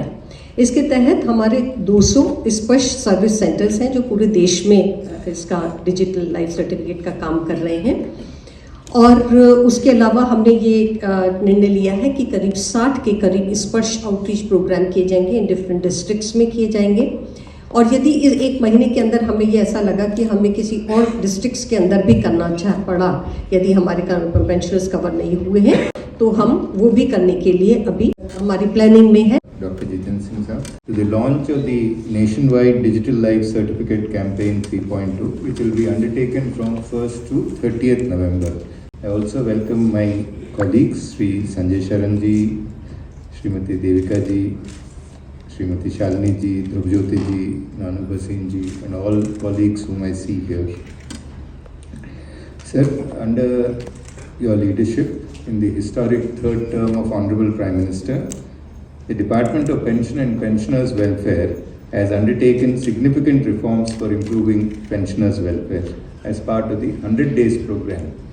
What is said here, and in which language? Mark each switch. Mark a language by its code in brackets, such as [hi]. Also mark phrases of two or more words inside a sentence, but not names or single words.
[hi] इसके तहत हमारे 200 स्पर्श [en] service centres [hi] हैं जो पूरे देश में इसका [en] digital life certificate [hi] का काम कर रहे हैं, और उसके अलावा हमने ये निर्णय लिया है कि करीब 60 के करीब स्पर्श [en] outreach programme [hi] किए जाएंगे, [en] in different districts [hi] में किए जाएंगे। और यदि इस एक महीने के अंदर हमें ये ऐसा लगा कि हमें किसी और डिस्ट्रिक्ट्स के अंदर भी करना पड़ा, यदि हमारे [en] pensioners cover [hi] नहीं हुए हैं तो हम वो भी करने के लिए अभी हमारी प्लानिंग में है। [en] Dr. Jiten Singh sir, to the launch of the nationwide Digital Life Certificate Campaign 3.2, which will be undertaken from 1st to 30th November. I also welcome my colleagues, Sri Sanjay Sharan ji, Srimati Devika ji, Srimati Shalini ji, Dhrubjyoti ji, Nanu Bhasin ji, and all colleagues whom I see here. Sir, under your leadership in the historic third term of Honorable Prime Minister, the Department of Pension and Pensioners Welfare has undertaken significant reforms for improving pensioners' welfare as part of the 100 Days program.